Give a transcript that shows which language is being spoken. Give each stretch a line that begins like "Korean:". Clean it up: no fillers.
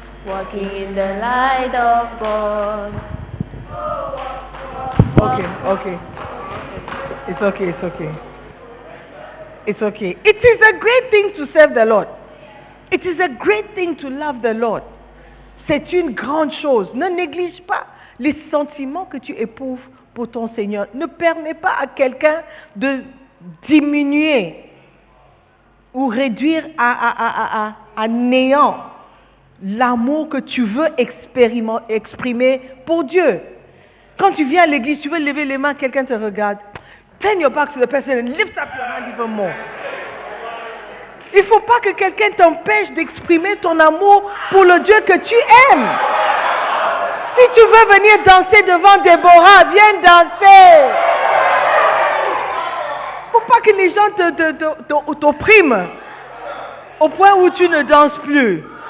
English: Walking in the light of God. Okay. It's okay. It's okay. It is a great thing to serve the Lord. It is a great thing to love the Lord.
French: C'est une grande chose. Ne néglige pas les sentiments que tu éprouves pour ton Seigneur. Ne permets pas à quelqu'un de diminuer ou réduire à néant l'amour que tu veux exprimer pour Dieu. Quand tu viens à l'église, tu veux lever les mains, quelqu'un te regarde.
English: Turn your back to the person and lift up your hand even more.
French: Il ne faut pas que quelqu'un t'empêche d'exprimer ton amour pour le Dieu que tu aimes. Si tu veux venir danser devant Déborah, viens danser. Il ne faut pas que les gens t'oppriment au point où tu ne danses plus.